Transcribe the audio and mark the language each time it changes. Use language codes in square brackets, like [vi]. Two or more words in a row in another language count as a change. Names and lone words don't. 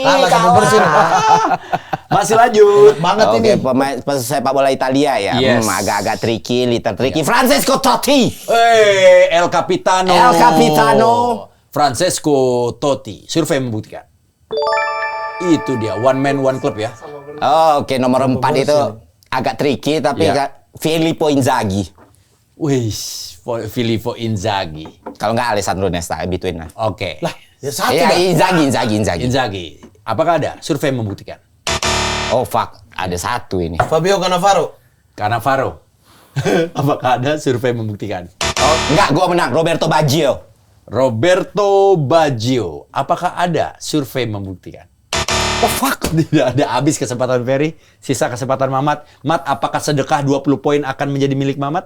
[id] Kalah sapu bersih nih, Bang. Masih lanjut. Banget Oke, ini. pemain sepak bola Italia ya. Yes. Agak-agak tricky, liter tricky. Francesco Totti. El Capitano. El Capitano. Francesco Totti. Survei membuktikan. Itu dia, [en] one man, one club [id] ya. Oh, oke, nomor 4 itu agak tricky tapi Iya. Filippo Inzaghi. Wih, Filippo Inzaghi. Kalau nggak Alessandro Nesta between lah. Oke. Lah, ya satu Iya, dah. Inzaghi. Apakah ada? Survei membuktikan. [en] Oh fuck, [id] ada satu ini. Fabio Cannavaro. Cannavaro. Apakah ada? Survei membuktikan. Oh, enggak, gua menang. Roberto Baggio. Roberto Baggio. Apakah ada? Survei membuktikan. [en] Oh fuck. [id] Tidak ada. Habis kesempatan Ferry. Sisa kesempatan Mamat. Mat, apakah sedekah 20 poin akan menjadi milik Mamat?